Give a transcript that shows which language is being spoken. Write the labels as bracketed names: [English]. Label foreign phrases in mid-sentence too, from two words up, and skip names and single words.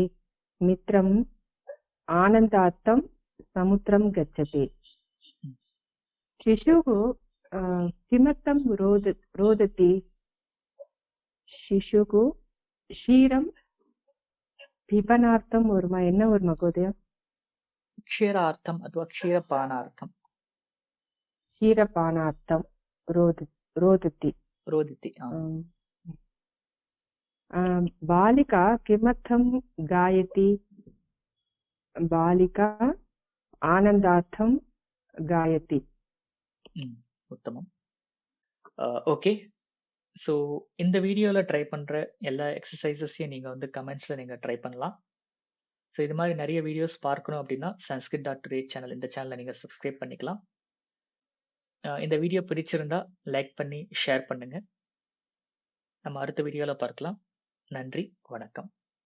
[Sanskrit] मित्रम् आनन्दार्थं समुद्रं गच्छति। शिशुः किमर्थं रोदति? शिशुः क्षीरं पिबनार्थं वर्मा [Tamil] என்ன ஒரு [Sanskrit] மகோதயா? क्षीरार्थम् अथवा क्षीरपानार्थम्। क्षीरपानार्थं रोदति। रोदिति। बालिका किमर्थं गायति? बालिका आनन्दार्थं गायति। उत्तमम्। [Tamil] ஓகே, ஸோ இந்த வீடியோவில் ட்ரை பண்ணுற எல்லா எக்ஸசைசஸையும் நீங்கள் வந்து கமெண்ட்ஸில் நீங்கள் ட்ரை பண்ணலாம். ஸோ இது மாதிரி நிறைய வீடியோஸ் பார்க்கணும் அப்படின்னா sanskrit.today சேனல், இந்த சேனலை நீங்கள் சப்ஸ்கிரைப் பண்ணிக்கலாம். இந்த வீடியோ பிடிச்சிருந்தா லைக் பண்ணி ஷேர் பண்ணுங்கள். நம்ம அடுத்த வீடியோவில் பார்க்கலாம். நன்றி, வணக்கம்.